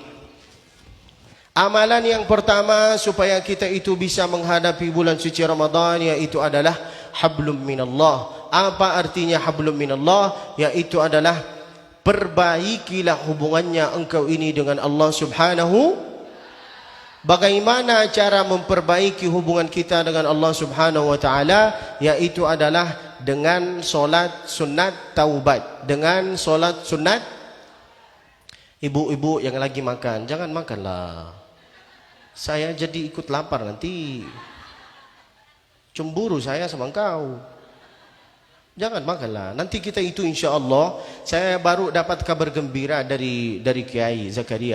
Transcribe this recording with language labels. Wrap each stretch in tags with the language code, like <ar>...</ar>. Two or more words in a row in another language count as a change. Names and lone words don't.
<id>Amalan yang pertama supaya kita itu bisa menghadapi bulan suci Ramadan yaitu adalah</id> <ar>hablum minallah.</ar> <id>Apa artinya</id> <ar>hablum minallah?</ar> <id>Yaitu adalah perbaikilah hubungannya engkau ini dengan Allah Subhanahu. Bagaimana cara memperbaiki hubungan kita dengan Allah</id> <ar>Subhanahu wa taala?</ar> <id>Yaitu adalah dengan solat sunat taubat. Dengan solat sunat. Ibu-ibu yang lagi makan, jangan makanlah. Saya jadi ikut lapar nanti. Cemburu saya sama engkau. Jangan makanlah. Nanti kita itu</id> <ar>insya Allah.</ar> <id>Saya baru dapat kabar gembira dari Kiai Zakaria.</id>